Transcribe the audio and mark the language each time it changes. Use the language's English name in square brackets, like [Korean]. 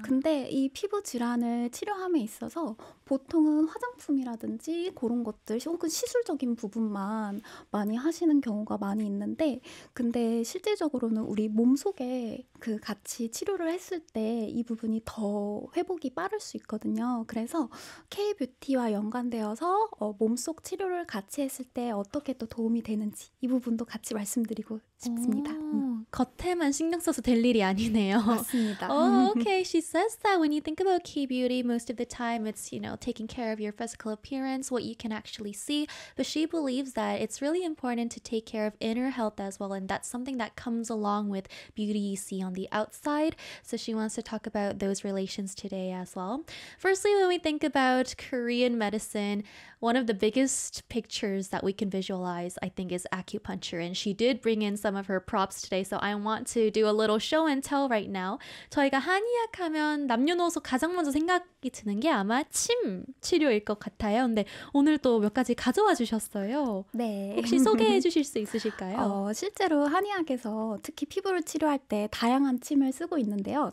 [Korean] 근데 이 피부 질환을 치료함에 있어서 보통은 화장품이라든지 그런 것들 혹은 시술적인 부분만 많이 하시는 경우가 많이 있는데 근데 실제적으로는 우리 몸속에 그 같이 치료를 했을 때 이 부분이 더 회복이 빠를 수 있거든요. 그래서 K-뷰티와 연관되어서 몸속 치료를 같이 했을 때 어떻게 또 도움이 되는지 이 부분도 같이 말씀드리고 싶습니다. 겉에만 신경 써서 될 일이 아니네요. 맞습니다. [English] Oh, okay, she says that when you think about K-beauty, most of the time it's, you know, taking care of your physical appearance, what you can actually see. But she believes that it's really important to take care of inner health as well, and that's something that comes along with beauty you see on the outside. So she wants to talk about those relations today as well. Firstly, when we think about Korean medicine, one of the biggest pictures that we can visualize, I think, is acupuncture. And she did bring in some of her props today, so I want to do a little show and tell right now. [Korean] 저희가 한의학 하면 남녀노소 가장 먼저 생각이 드는 게 아마 침 치료일 것 같아요. 근데 오늘 또 몇 가지 가져와 주셨어요. 네. 혹시 소개해 주실 수 있으실까요? 실제로 한의학에서 특히 피부를 치료할 때 다양한 침을 쓰고 있는데요.